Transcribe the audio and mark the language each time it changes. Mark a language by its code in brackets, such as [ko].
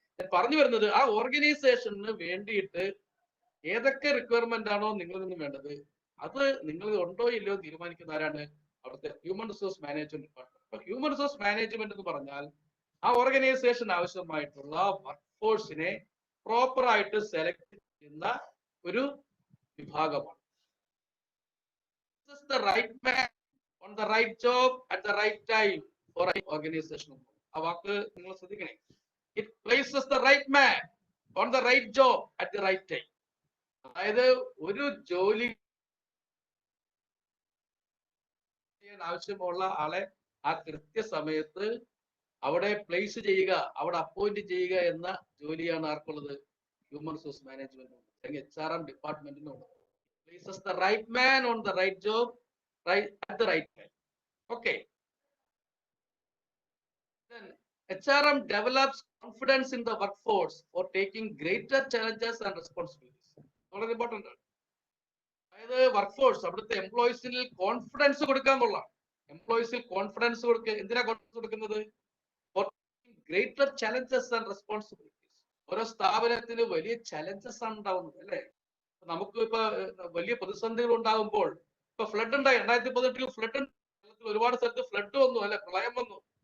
[ml] ഞാൻ പറഞ്ഞു വരുന്നത്, ആ ഓർഗനൈസേഷന് വേണ്ടിയിട്ട് ഏതൊക്കെ റിക്വയർമെന്റ് ആണോ നിങ്ങളിൽ നിന്ന് വേണ്ടത് അത് നിങ്ങൾ ഉണ്ടോ ഇല്ലയോ തീരുമാനിക്കുന്ന ആരാണ്? അവിടുത്തെ ഹ്യൂമൻ റിസോഴ്സ് മാനേജ്മെന്റ് ഡിപ്പാർട്ട്മെന്റ്. അപ്പൊ ഹ്യൂമൻ റിസോഴ്സ് മാനേജ്മെന്റ് എന്ന് പറഞ്ഞാൽ ആ ഓർഗനൈസേഷൻ ആവശ്യമായിട്ടുള്ള വർക്ക് ഫോഴ്സിനെ പ്രോപ്പർ ആയിട്ട് സെലക്ട് ചെയ്യുന്ന ഒരു വിഭാഗമാണ്. [en] The right man on the right job at the right time for an organization. [ml] ആ വാക്ക് നിങ്ങൾ ശ്രദ്ധിക്കണേ. [en] It places the right man on the right job at the right time. [ml] അതായത് ഒരു ജോലി ചെയ്യാൻ ആവശ്യമുള്ള ആളെ ആ കൃത്യസമയത്ത് അവിടെ പ്ലേസ് ചെയ്യുക, അവിടെ അപ്പോയിന്റ് ചെയ്യുക എന്ന ജോലിയാണ് ആർക്കുള്ളത്? ഹ്യൂമൻ റിസോഴ്സ് മാനേജ്മെന്റ് അല്ലെങ്കിൽ HRM ഡിപ്പാർട്ട്മെന്റിനുള്ളത്. [en] Places the right man on the right job right at the right time. Okay. Then HRM develops confidence in the workforce for taking greater challenges and responsibilities. [ml] വളരെ important ആണ്. അതായത് work force അവിടുത്തെ എംപ്ലോയീസിൽ confidence കൊടുക്കാന്നുള്ളതാണ്. എംപ്ലോയീസിൽ confidence കൊടുക്കുക. എന്തിനാ confidence കൊടുക്കുന്നത്? Greater challenges and responsibilities. ഓരോ സ്ഥാപനത്തിന് വലിയ ചലഞ്ചസ് ആണ് ഉണ്ടാവുന്നത്, അല്ലെ? നമുക്ക് ഇപ്പൊ വലിയ പ്രതിസന്ധികൾ ഉണ്ടാകുമ്പോൾ, ഇപ്പൊ ഫ്ലഡ് ഉണ്ടായി, 2018 ഫ്ലഡ്, ഒരുപാട് സ്ഥലത്ത് ഫ്ലഡ് വന്നു, അല്ലെ, പ്രളയം വന്നു.